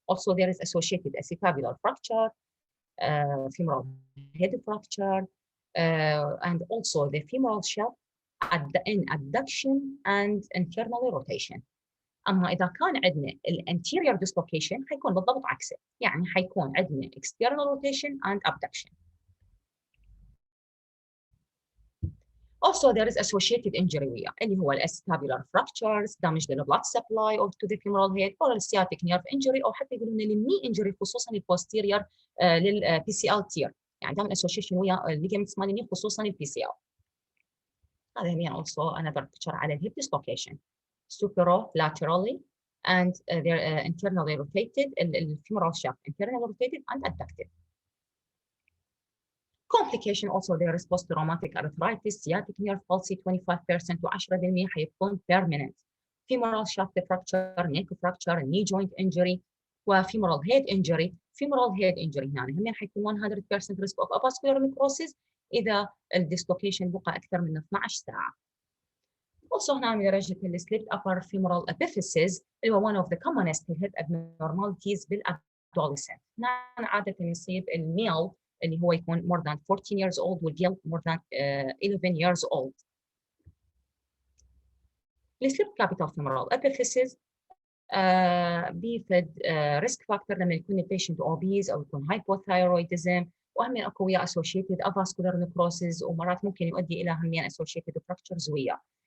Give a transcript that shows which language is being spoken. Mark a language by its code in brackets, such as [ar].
[en] Also there is associated acetabular fracture, femoral head fracture, and also the femoral shaft in adduction and internally rotation. [ar] اما اذا كان عندنا الانتيريور dislocation حيكون بالضبط عكسه، يعني حيكون عندنا [en] external rotation and abduction. Also there is associated injury [ar] وياه اللي هو [en] acetabular fractures, damage to the blood supply or to the femoral head or sciatic nerve injury [ar] او حتى يقولون الكني [en] injury خصوصا البوستيريور للبي سي ال تير، [ar] يعني دائما [en] association ويا الليجمنتس مال خصوصا البي سي ال. [ar] هذا يعني [en] also another picture على الهيب dislocation superolaterally and they're internally rotated, the femoral shaft internally rotated and adducted. Complication also there is post-traumatic arthritis, sciatic nerve palsy 25% [ar] و 10% حيكون [en] permanent. Femoral shaft fracture, neck fracture, knee joint injury وفemoral head injury. [ar] Femoral head injury هنا هم حيكون 100% [en] risk of avascular necrosis [ar] إذا الديسلوكيشن بقى أكثر من 12 ساعة. [en] Also [ar] هنا من درجة [en] السليبت upper femoral epiphysis [ar] اللي هو [en] one of the commonest hip abnormalities بالadolescent. [ar] هنا عادة يصيب الميل اللي هو يكون [en] more than 14 years old [ar] والجيل [en] more than 11 years old. [ar] السليبت capital femoral epiphysis بيفيد [en] risk factor [ar] لما يكون البيشنت obese أو يكون hypothyroidism وهم اكو وياه associated avascular necrosis ومرات ممكن يؤدي إلى هم associated fractures وياه.